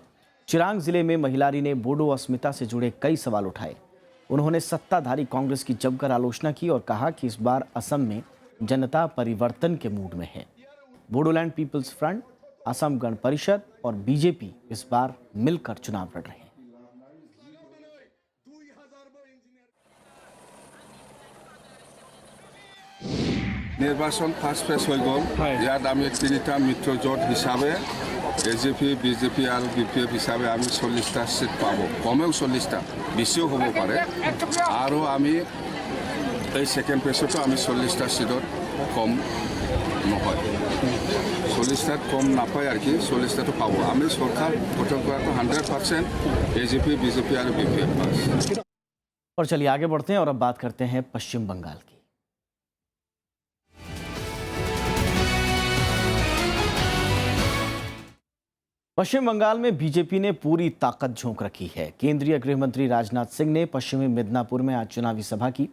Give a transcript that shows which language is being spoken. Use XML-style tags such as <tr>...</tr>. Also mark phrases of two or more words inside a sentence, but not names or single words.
<hi>चिरांग जिले में महिलारी ने बोडो अस्मिता से जुड़े कई सवाल उठाए। उन्होंने सत्ताधारी कांग्रेस की जमकर आलोचना की और कहा कि इस बार असम में जनता परिवर्तन के मूड में है। बोडोलैंड पीपल्स फ्रंट, असम गण परिषद और बीजेपी इस बार मिलकर चुनाव लड़ रहे हैं।</hi> <as>নিৰ্বাচন</as> <en>first phase</en> <as>হৈ গ'ল। ইয়াত আমি তিনিটা মিত্ৰ জোঁট হিচাপে এজিপি, বিজেপি আৰু বিপিএফ হিচাপে আমি 40টা ছিট পাব, কমেও 40টা, বেছিও হ'ব পাৰে। আৰু আমি এই</as> <en>second phaseতো</en> <as>আমি 40টা ছিটত কম নহয়, 40টাত কম নাপায় আৰু কি 40টাতো পাব। আমি চৰকাৰ গঠন কৰাটো 100% এজিপি, বিজেপি আৰু বিপিএফ পাছ।</as> <hi>और चलिए आगे बढ़ते हैं और अब बात करते हैं पश्चिम बंगाल की। पश्चिम बंगाल में बीजेपी ने पूरी ताकत झोंक रखी है। केंद्रीय गृह मंत्री राजनाथ सिंह ने पश्चिमी मिदनापुर में आज चुनावी सभा की।</hi>